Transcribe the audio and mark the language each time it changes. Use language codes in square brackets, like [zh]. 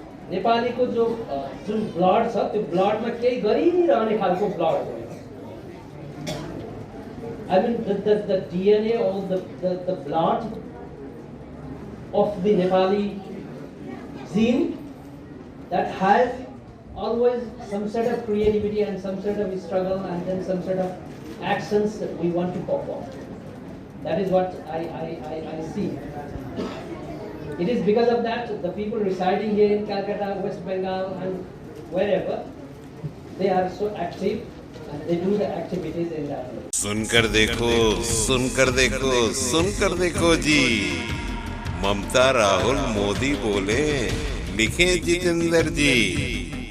[ne] नेपाली को जो जुन ब्लड छ त्यो ब्लडमा केही गरिरहने खालको ब्लड हो। [en] I mean the DNA or the blood of the Nepali gene that has always some sort of creativity and some sort of struggle and then some sort of actions that we want to perform. That is what I see. It is because of that the people residing here in Calcutta, West Bengal and wherever, they are so active and they do the activities in that way. [hi] सुनकर देखो, सुनकर देखो, सुनकर देखो जी। ममता राहुल मोदी बोले, लिखे जितेंद्र जी।